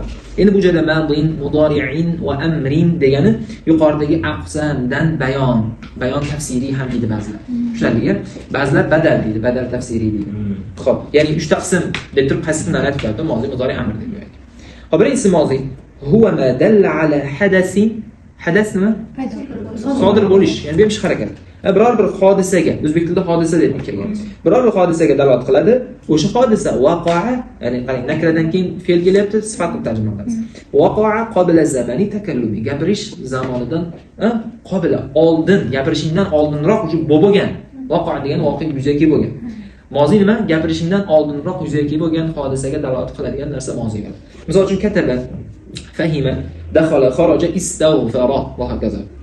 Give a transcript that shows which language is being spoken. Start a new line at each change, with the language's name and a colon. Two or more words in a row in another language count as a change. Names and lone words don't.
Uzbek: Endi bu joyda
Arabic: ماضٍ ومضارعٍ وأمرٍ
Uzbek: degani yuqoridagi aqsamdan bayon tafsiriy ham deydi ba'zilar. Tushunarlimi? Ba'zilar badal deydi, badal tafsiriy deydi. Xo'p, ya'ni 3 ta qism deb turib qaysidan aytib berdi? Mozi, mudori', amr deb aytdi. Xo'p, birinchisi mozi.
Arabic: هو ما دل على حدثٍ.
Uzbek: Hadas nima? Sodir bo'lish, ya'ni bir ish harakat. Biror bir hodisaga, o'zbek tilida hodisa deb kirgan. Biror bir hodisaga dalolat qiladi. O'sha hodisa waqa'a, ya'ni qarang, nakradan keyin fe'l kelyapti, sifat deb tarjima qilamiz.
Arabic: وقع قبل زمان التكلم,
Uzbek: gapirish zamonidan qabla, oldin, gapirishingdan oldinroq o'sha bo'lgan. Waqa'a degan voqea yuzaga bo'lgan. Mozi nima? Gapirishingdan oldinroq yuzaga bo'lgan hodisaga dalolat qiladigan narsa mozi bo'ladi. Misol uchun
Arabic: كتب، فهم، دخل، خرج، استوفر
Uzbek: va hokazo.